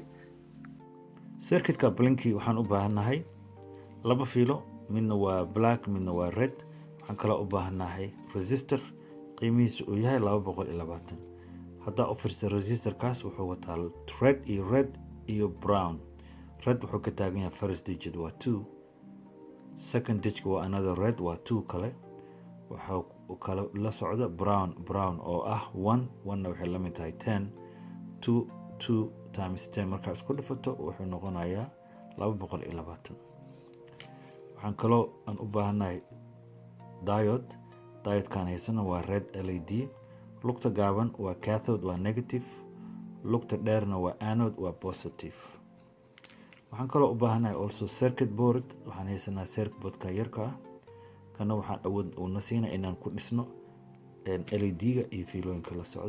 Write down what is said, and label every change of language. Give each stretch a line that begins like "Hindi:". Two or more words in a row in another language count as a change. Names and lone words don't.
Somali: Circuit-ka blinky waxaan u baahannahay laba fiilo, midna waa black midna waa red. waxaan kaloo u baahannahay resistor qiimihiisu uu yahay 220. haddaa u fiirsa resistorkaas wuxuu wataa red iyo brown. red wuxuu ka taagan yahay
English: first digit
Somali: waa 2,
English: second digit
Somali: waa
English: another red
Somali: waa 2 kale. waxa kale la socda brown oo ah 1 waxay la mid tahay 10. 2 times 10 markaa isku dhifato wuxuu noqonayaa 220. waxaan kaloo aan u baahannahay diode-kan haysana waa
English: red LED.
Somali: lugta gaaban waa cathode waa negative, lugta dheerna waa anode waa positive. waxaan kaloo u baahannahay
English: also circuit board.
Somali: waxaan haysanaa
English: circuit boardka
Somali: yarka ah, kana waxaan awood u nasiina inaan ku dhisno LED-ga iyo fiilooyinka la socdo.